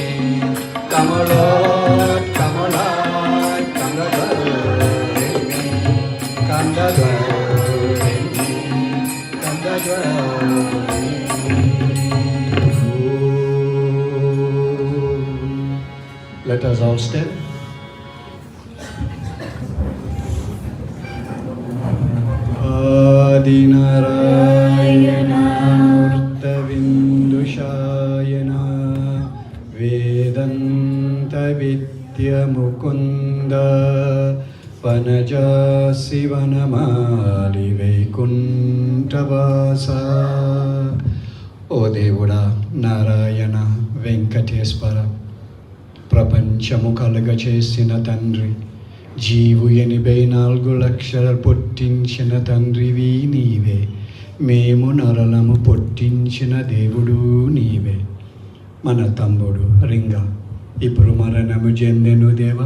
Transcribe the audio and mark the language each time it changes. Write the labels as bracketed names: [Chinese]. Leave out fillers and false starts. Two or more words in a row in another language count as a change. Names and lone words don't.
[English] Come, O Lord, come, O Lord, come and dwell in me. Come and dwell in me. Come and dwell in me. Let us all stand. [Telugu] Adinarayana Murtavindushayana Vedanta Vidya Mukunda Vanaja Sivanamali Vaikuntavasa. ఓ దేవుడా నారాయణ వెంకటేశ్వర, ప్రపంచము కలుగ చేసిన తండ్రి, జీవు 84 లక్షల పుట్టించిన తండ్రివి నీవే, మేము నరలము పుట్టించిన దేవుడు నీవే. మన తమ్ముడు రింగా ఇప్పుడు మరణము చెందెను దేవా.